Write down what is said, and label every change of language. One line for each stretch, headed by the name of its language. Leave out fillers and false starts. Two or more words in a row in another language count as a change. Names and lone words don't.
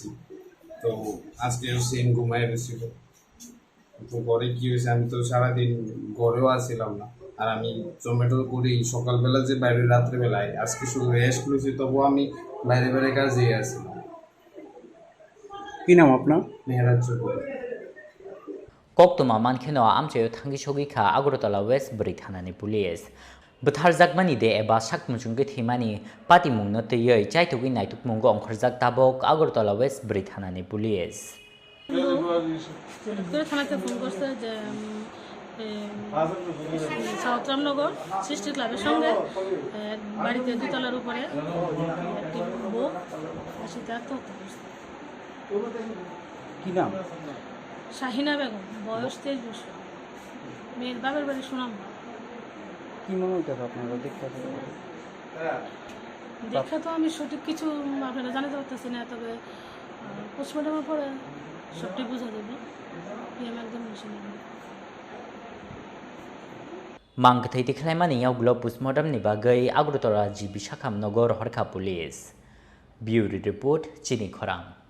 Bangla: তো আজকেও সেম ঘুমায় রয়েছিল। তো ঘরে কী হয়েছে, আমি তো সারাদিন ঘরেও আসছিলাম না। আর আমি জোম্যাটো করি সকালবেলা যে বাইরে রাত্রেবেলায়, আজকে শুধু রেস্ট করেছি, তবুও আমি বাইরে বাইরে কাজে আসছিলাম। কি নাম আপনার? মেহরাজ চৌধুরী।
Kok Borok: Koktuma mankheno amchayo thangi shogi kha Agartala West Bri thanani police. Buthar jakmani de eba sakmujungge thimani pati mungno teyoi chaitugi naituk mungo ongkharjak tabok Agartala West Bri thanani police.
Bangla: থানাতে ফোন করছে যে সাউথ রামনগর সৃষ্টি ক্লাবের সঙ্গে বাড়িতে দুতলার উপরে একটি বউ সেটা আত্মহত্যা করছে। কি নাম? শাহিনা বেগম, বয়স 23 বছর, মেয়ের বাবার বাড়ি সুনাম। কি মনে হইতেছে আপনারা দেখা তো আমি সঠিক কিছু আপনারা জানাতে পারতেছি না, তবে পোস্টমর্টমের পরে সবটি বোঝা যাবে। একদম
Kok Borok: Mangthai tikhlaimani yauglo postmortem ni bagai Agartala GB Sakhamnagar Horkha Police. Bureau Report Chini Khorang.